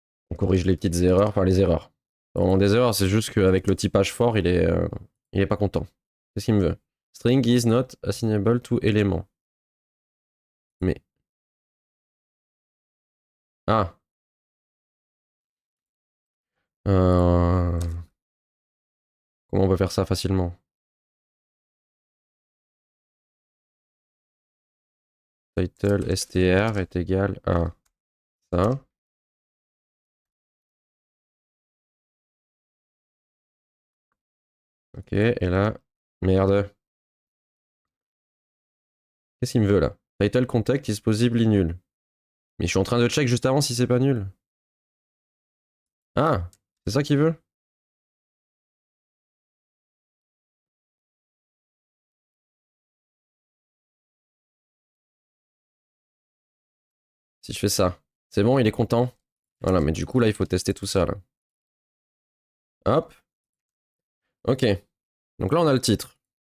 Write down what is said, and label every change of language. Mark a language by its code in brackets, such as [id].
[fr] On corrige les petites erreurs, enfin les erreurs. Vraiment des erreurs, c'est juste qu'avec le typage fort, il est pas content. Qu'est-ce qu'il me veut? [en] String is not assignable to element. [fr] Mais. Ah. Euh, Comment on peut faire ça facilement? Title str est égal à ça. Ok, et là. Merde. Qu'est-ce qu'il me veut là? [en] Title contact is possibly nul. [fr] Mais je suis en train de check juste avant si c'est pas nul. Ah, c'est ça qu'il veut? Si je fais ça. C'est bon, il est content. Voilà, mais du coup là, il faut tester tout ça là. Hop. Ok. Donc là, on a le titre.